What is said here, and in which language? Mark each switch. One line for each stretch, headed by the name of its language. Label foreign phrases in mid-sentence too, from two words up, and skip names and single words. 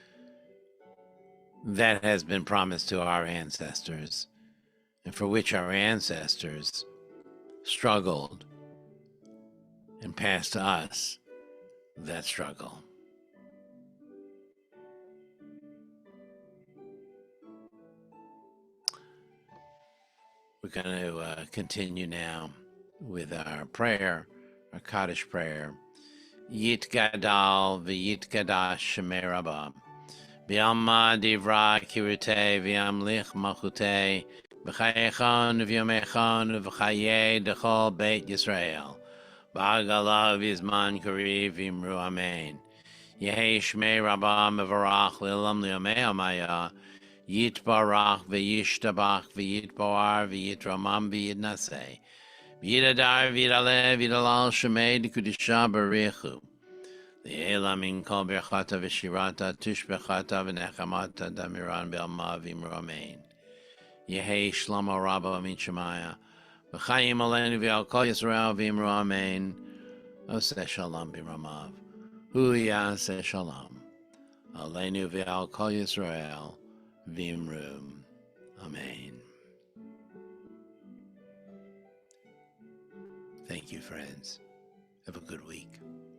English: that has been promised to our ancestors, and for which our ancestors struggled and passed to us that struggle. We're going to continue now with our prayer, our Kaddish prayer.
Aramaic: יתגדל ויתקדש שמיה רבא. בעלמא די ברא כרעותיה וימליך מלכותיה בחייכון וביומיכון ובחיי דכל בית ישראל. בעגלא ובזמן קריב ואמרו אמן. יהא שמיה רבא מברך לעלם ולעלמי עלמיא. יתברך וישתבח ויתפאר ויתרומם ויתנשא. ויתהדר ויתעלה ויתהלל שמיה דקודשא בריך הוא. לעלא מן כל ברכתא ושירתא תשבחתא ונחמתא דאמירן בעלמא ואמרו אמן. יהא שלמא רבא מן שמיא.
Hebrew: וחיים עלינו ועל כל ישראל ואמרו אמן. עושה שלום במרומיו. הוא יעשה שלום. עלינו ועל כל ישראל ואמרו אמן.
English: Thank you, friends. Have a good week.